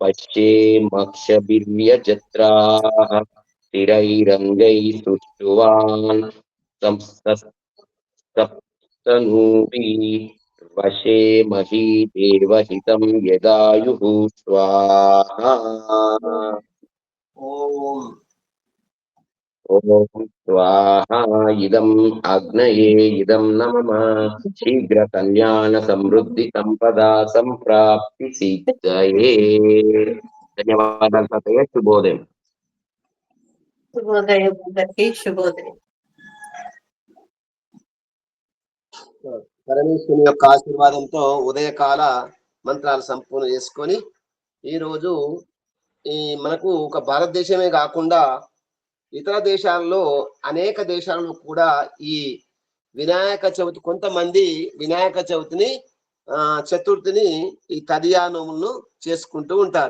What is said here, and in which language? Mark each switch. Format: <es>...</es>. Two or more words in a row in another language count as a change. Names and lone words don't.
<sa>पश्येमक्षभिर्यजत्राः स्थिरैरङ्गैः सुष्ठुवान् सप्तनूभिः वशे मही देवहितं यदायुः स्वाहा ॐ स्वाहा इदम् अग्नये इदं न मम शीघ्र कल्याण समृद्धि संपदा संप्राप्ति सिद्धये</sa> <te>ధన్యవాదాలు తాతయ్య శుభోదయం శుభోదయం అందరికీ శుభోదయం. పరమేశ్వరుని యొక్క ఆశీర్వాదంతో ఉదయకాల మంత్రాలు సంపూర్ణ చేసుకొని ఈరోజు మనకు ఒక భారతదేశమే కాకుండా ఇతర దేశాల్లో అనేక దేశాలలో కూడా ఈ వినాయక చవితి కొంతమంది వినాయక చవితిని చతుర్థిని ఈ తదియానములను చేసుకుంటూ ఉంటారు.</te>